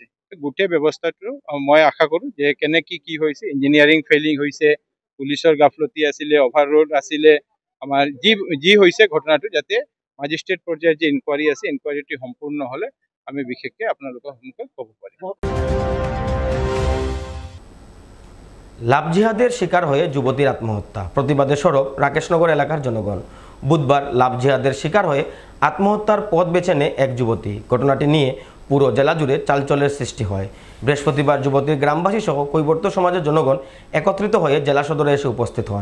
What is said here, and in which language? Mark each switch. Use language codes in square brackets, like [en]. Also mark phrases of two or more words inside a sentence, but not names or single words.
[as] গোটেই ব্যৱস্থাটো মই আশা কৰোঁ যে কেনেকৈ কি হৈছে, [en] engineering failing [as] হৈছে, পুলিচৰ গাফলতি আছিলে, অভাৰলোড আছিলে, আমাৰ যি হৈছে ঘটনাটো যাতে মেজিষ্ট্ৰেট পৰ্যায়ৰ যে ইনকুৱাৰী আছে ইনকুৱাৰীটো সম্পূৰ্ণ হ'লে আমি বিশেষকৈ আপোনালোকৰ সন্মুখত ক'ব পাৰিম। [bn] লাভ জিহাদের শিকার হয়ে যুবতীর আত্মহত্যা, প্রতিবাদে সরব রাকেশনগর এলাকার জনগণ। বুধবার লাভ জিহাদের শিকার হয়ে আত্মহত্যার পথ বেছে নেয় এক যুবতী। ঘটনাটি নিয়ে পুরো জেলা জুড়ে চালচলের সৃষ্টি হয়। বৃহস্পতিবার যুবতীর গ্রামবাসী সহ কৈবর্ত সমাজের জনগণ একত্রিত হয়ে জেলা সদরে এসে উপস্থিত হন।